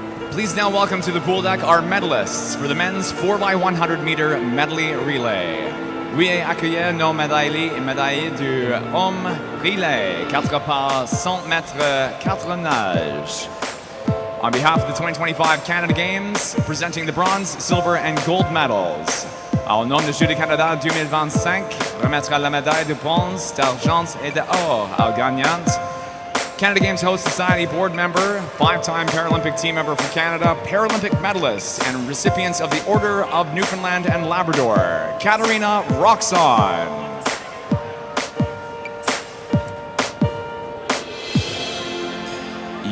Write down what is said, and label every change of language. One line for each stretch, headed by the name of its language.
English: Please now welcome to the pool deck our medalists for the men's 4x100 meter medley relay.
French: Veuillez accueillir nos médailles du homme relay 4 par 100 mètres 4 nages.
English: On behalf of the 2025 Canada Games, presenting the bronze, silver and gold medals.
French: Au nom du Jeux du Canada 2025, remettra la médaille de bronze, d'argent et d'or aux gagnantes.
English: Canada Games Host Society board member, 5-time Paralympic team member for Canada, Paralympic medalists, and recipients of the Order of Newfoundland and Labrador, Katarina Roxon.